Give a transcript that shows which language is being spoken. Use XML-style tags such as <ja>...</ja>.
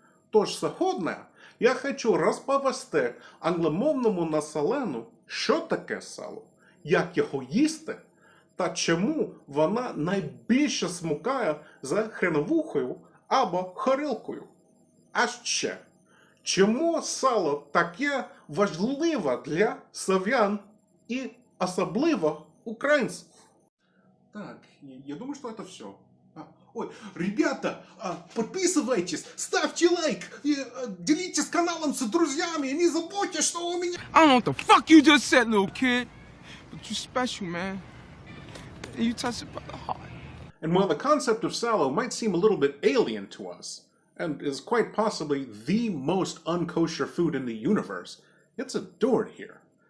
<uk>Тож сьогодні я хочу розповісти англомовному населенню, що таке сало, як його їсти та чому вона найбільше смукає за хреновухою або хорілкою. А ще, чому сало таке важливе для славян и особливо украинцев.</uk> <ru>Так, я думаю, что это все. Ой, ребята, подписывайтесь, ставьте лайк, и, делитесь каналом с друзьями, не забудьте, что у меня...</ru> <en>I don't know what the fuck you just said, little kid, but you special, man. You touch it by the heart. And while the concept of Salo might seem a little bit alien to us, and is quite possibly the most unkosher food in the universe, it's adored here.</en>